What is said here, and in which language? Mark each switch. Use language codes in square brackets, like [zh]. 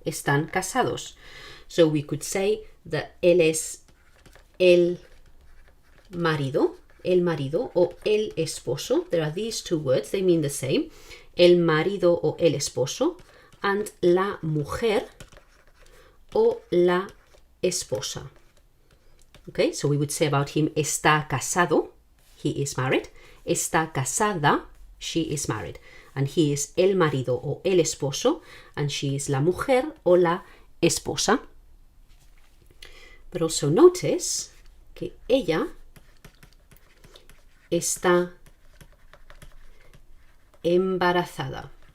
[es] Están casados. [en] So we could say that [es] él es el marido, o el esposo. [en] There are these two words, they mean the same. [es] El marido o el esposo, and la mujer o la esposa. [en] Okay, so we would say about him, [es] está casado, [en] he is married. [es] Está casada, [en] she is married. And he is [es] el marido o el esposo, [en] and she is [es] la mujer o la esposa. [en] But also notice [es] que ella está embarazada.